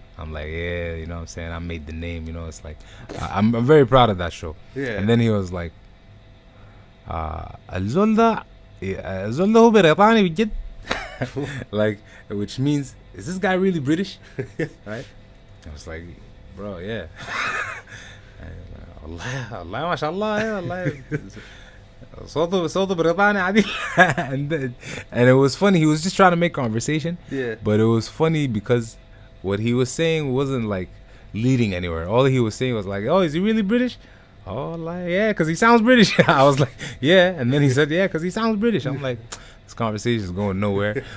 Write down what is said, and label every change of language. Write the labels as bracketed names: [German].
[English] I'm like, yeah, you know what I'm saying? I made the name, it's like, I'm very proud of that show. Yeah. And then he was like, [Arabic] الزول ده هو بريطاني بجد. [English] Like, which means, is this guy really British? Right? I was like, bro, yeah. [Arabic] Allah ما شاء الله الله صوته بريطاني عادي. [English] And it was funny. He was just trying to make conversation. Yeah. But it was funny because what he was saying wasn't like leading anywhere. All he was saying was like, oh, is he really British? Oh, like, yeah, because he sounds British. I was like, yeah. And then he said, yeah, because he sounds British. I'm like, this conversation is going nowhere.